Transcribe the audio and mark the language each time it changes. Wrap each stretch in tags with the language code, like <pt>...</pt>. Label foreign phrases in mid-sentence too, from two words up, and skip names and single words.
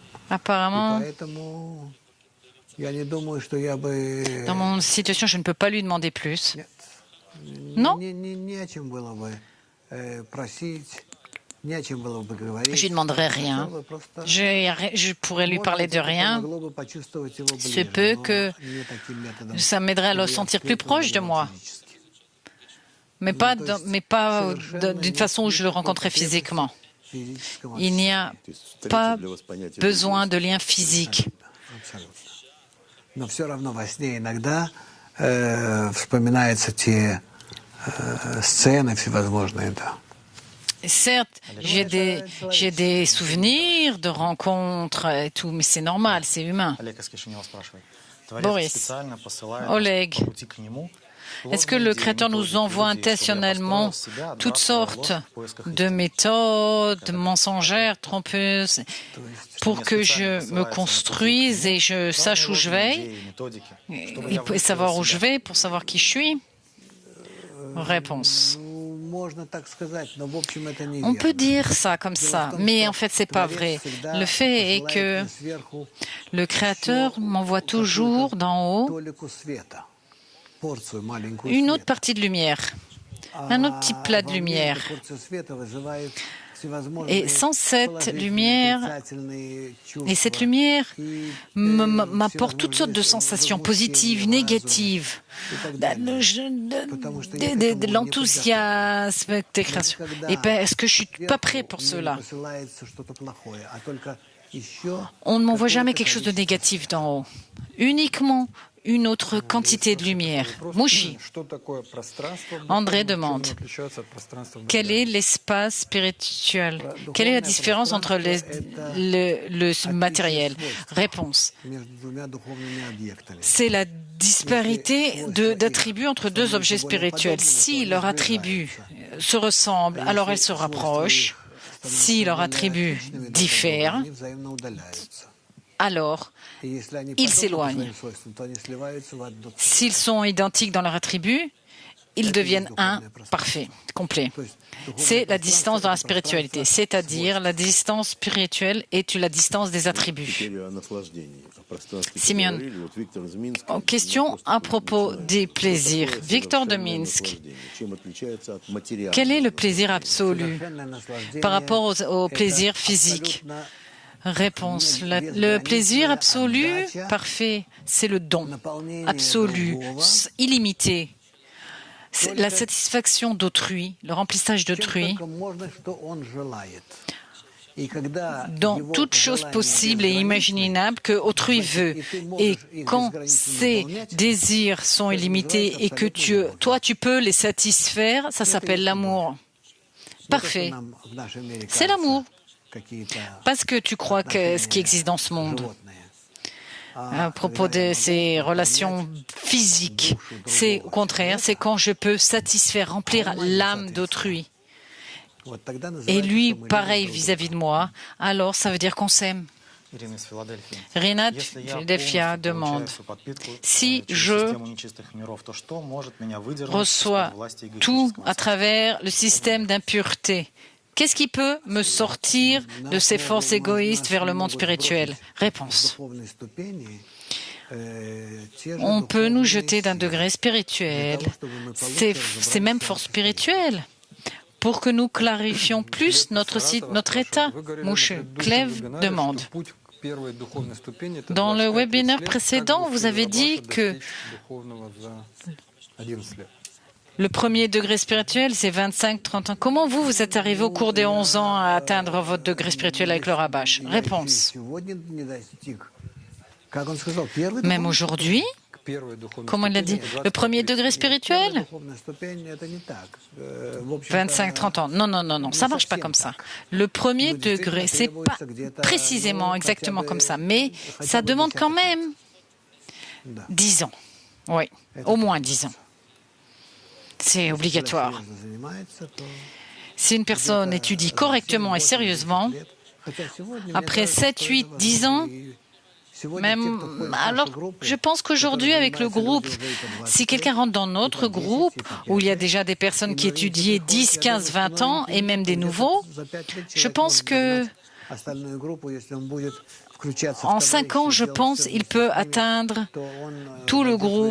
<fr>Apparemment,</fr> <ru>Я не думаю, что я бы</ru> <fr>dans mon situation, je ne peux pas lui demander plus. Non,</fr> <ru>не о чем было бы просить, не о чем было бы говорить.</ru> <fr>je lui demanderai rien.</fr> <ru>Хотел бы просто,</ru> <fr>Je pourrais lui parler de</fr> <ru>это</ru> <fr>rien.</fr> <ru>могло бы почувствовать его</ru> <fr>Se</fr> <ru>ближе,</ru> <fr>peut</fr> <ru>но</ru> <fr>que</fr> <ru>не таким методом,</ru> <fr>ça m'aiderait à le</fr> <ru>чтобы я</ru> <fr>sentir plus</fr> <ru>встретил</ru> <fr>proche de</fr> <ru>его</ru> <fr>moi,</fr> <ru>физически.</ru> <fr>mais pas d'une façon où je le rencontrais physiquement.</fr> <ru>Физическом</ru> <fr>Il n'y a pas besoin de lien physique.</fr> <ru>абсолютно. Но все равно во сне иногда вспоминаются те сцены всевозможные, да.</ru> <fr>Certes, j'ai des souvenirs de rencontres et tout, mais c'est normal, c'est humain. Boris, Oleg, est-ce que le Créateur nous envoie intentionnellement toutes sortes de méthodes mensongères, trompeuses, pour que je me construise et je sache où je vais, et savoir où je vais pour savoir qui je suis? Réponse.</fr> <ru>Можно так сказать, но в общем это не</ru> <fr>On peut</fr> <ru>верно.</ru> <fr>dire ça comme ça, mais en fait, c'est pas vrai. Le fait est que</fr> <ru>Сверху</ru> <fr>le Créateur m'envoie toujours d'en haut</fr> <ru>толику света, порцию маленькую</ru> <fr>une autre</fr> <ru>света.</ru> <fr>partie de lumière, un autre petit plat de</fr> <ru>Во мне</ru> <fr>lumière.</fr> <ru>эта порция света вызывает всевозможные</ru> <fr>Et sans cette</fr> <ru>положительные,</ru> <fr>lumière,</fr> <ru>отрицательные чувства.</ru> <fr>et cette lumière</fr> <ru>И,</ru> <fr>m'apporte toutes sortes de sensations positives, négatives, de l'enthousiasme, des créations. Et est-ce que je suis pas prêt pour cela?</fr> <ru>посылается что-то плохое, а только еще</ru> <fr>On ne m'envoie jamais quelque chose de négatif d'en haut, uniquement une autre quantité de lumière. Mouchi, André demande, quel est l'espace spirituel? Quelle est la différence entre le matériel? Réponse,</fr> <ru>между двумя духовными объектами.</ru> <fr>c'est la disparité d'attributs entre deux objets spirituels. Si leur attribut se ressemble, alors elles se rapprochent. Si leur attribut diffère,</fr> <ru>Они взаимно удаляются.</ru> <fr>alors</fr> <ru>И если они</ru> <fr>ils</fr> <ru>подобны по</ru> <fr>s'éloignent.</fr> <ru>своим свойствам, то они сливаются в одно целое.</ru> <fr>S'ils sont identiques dans leur attribut, ils deviennent un parfait, complet. C'est la distance dans la spiritualité, c'est-à-dire la distance spirituelle est la distance des attributs. Simeon, question à propos des plaisirs. Victor de Minsk, quel est le plaisir absolu</fr> <ru>Совершенное наслаждение</ru> <fr>par rapport au plaisir physique? Réponse, le plaisir absolu, parfait, c'est le don absolu, illimité. C'est la satisfaction d'autrui, le remplissage d'autrui,</fr> <ru>только можно, что он желает. И когда</ru> <fr>dans</fr> <ru>его</ru> <fr>toute chose</fr> <ru>желание</ru> <fr>possible et imaginable que autrui veut. Et quand ces désirs sont illimités et que toi, tu peux les satisfaire, ça s'appelle l'amour. Parfait.</fr> <ru>нам в нашем мире</ru> <fr>C'est</fr> <ru>кажется,</ru> <fr>l'amour.</fr> <ru>какие-то</ru> <fr>Parce que tu crois que ce qui existe dans ce monde. À propos de ces relations physiques, c'est au contraire, c'est quand je peux satisfaire, remplir l'âme d'autrui.</fr> <ru>Вот тогда</ru> <fr>Et</fr> <ru>называется,</ru> <fr>lui,</fr> <ru>что мы</ru> <fr>pareil</fr> <ru>любим друг</ru> <fr>vis-à-vis de moi, alors ça veut dire qu'on s'aime.</fr> <ru>Ирина из Филадельфии.</ru> <fr>Renat</fr> <ru>Если я</ru> <fr>Philadelphia</fr> <ru>полностью</ru> <fr>demande,</fr> <ru>получаю всю подпитку</ru> <fr>si</fr> <ru>через</ru> <fr>je</fr> <ru>систему нечистых миров, то что может меня выдернуть</ru> <fr>reçois</fr> <ru>из-под власти</ru> <fr>tout</fr> <ru>эгоистического</ru> <fr>à travers le système d'impureté. Qu'est-ce qui peut me sortir de ces forces égoïstes vers le monde spirituel? Réponse.</fr> <ru>духовной ступени, те же</ru> <fr>On peut nous</fr> <ru>духовные</ru> <fr>jeter d'un</fr> <ru>силы.</ru> <fr>degré spirituel, ces mêmes forces spirituelles, pour que nous clarifions plus notre état. Mouche, Clève demande. Dans le webinaire précédent, vous avez dit que le premier degré spirituel, c'est 25-30 ans. Comment vous êtes arrivé au cours des 11 ans à atteindre votre degré spirituel avec le Rabash? Réponse.</fr> <ru>Сегодня не достиг. Как он сказал, первый</ru> <fr>Même aujourd'hui, comment il a dit? Le premier degré spirituel?</fr> <ru>духовная ступень, это не так. В общем-то,</ru> <fr>25-30 ans. Non, non, non, non, ça marche pas comme ça. Le premier degré, c'est pas précisément exactement comme ça, mais ça demande quand même 10 ans. Oui, au moins 10 ans. C'est obligatoire.</fr> <ru>серьезно занимается, то</ru> <fr>Si une personne étudie correctement et sérieusement,</fr> <ru>хотя сегодня, мне</ru> <fr>après</fr> <ru>кажется,</ru> <fr>7,</fr> <ru>что</ru> <fr>8,</fr> <ru>это</ru> <fr>10</fr> <ru>возможно.</ru> <fr>ans,</fr> <ru>И сегодня те, кто входит в нашу</ru> <fr>alors</fr> <ru>группу,</ru> <fr>je pense qu'aujourd'hui avec le groupe, si quelqu'un rentre dans notre groupe, où il y a déjà des personnes qui étudient 10, 15, 20 ans, et même des nouveaux, je pense que En 5 ans, je pense, il peut atteindre tout le groupe.</fr>